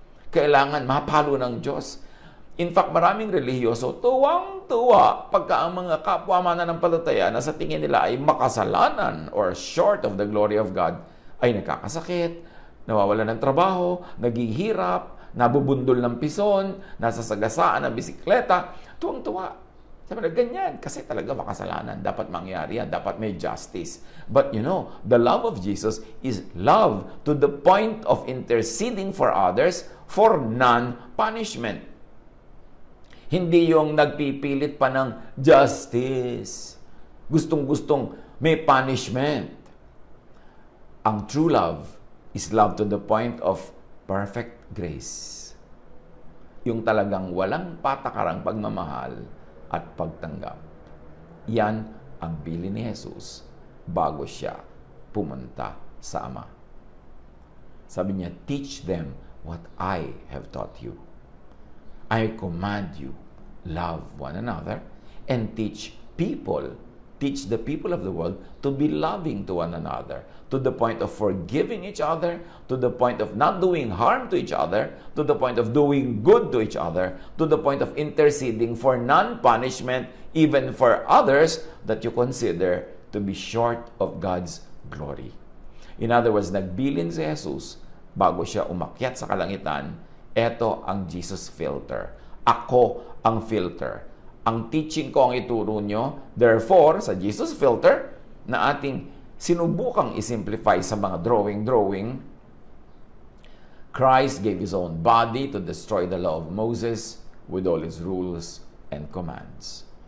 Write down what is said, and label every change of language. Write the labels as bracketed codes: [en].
[tl] Kailangan mapalo ng Diyos. In fact, maraming relihiyoso, tuwang-tuwa pagka ang mga kapwa mananampalataya na sa tingin nila ay makasalanan or [en] short of the glory of God, [tl] ay nakakasakit, nawawala ng trabaho, naghihirap, nabubundol ng pison, nasa sagasaan ng bisikleta, tuwang-tuwa. Sabi na, ganyan, kasi talaga makasalanan. Dapat mangyari yan, dapat may justice. [en] But you know, the love of Jesus is love to the point of interceding for others for non-punishment. [tl] Hindi yung nagpipilit pa ng justice. Gustong-gustong may punishment. [en] Ang true love is love to the point of perfect grace. [tl] Yung talagang walang patakarang pagmamahal at pagtanggap. Yan ang bilin ni Jesus bago siya pumunta sa Ama. Sabi niya, [en] teach them what I have taught you. I command you, love one another and teach the people of the world to be loving to one another, to the point of forgiving each other, to the point of not doing harm to each other, to the point of doing good to each other, to the point of interceding for non-punishment, even for others that you consider to be short of God's glory. [tl] In other words, nagbilin si Jesus bago siya umakyat sa kalangitan. Ito ang Jesus filter. Ako ang filter. Ang teaching ko ang ituro nyo. Therefore, sa Jesus filter, na ating sinubukang isimplify sa mga drawing, [en] Christ gave His own body to destroy the law of Moses with all its rules and commands.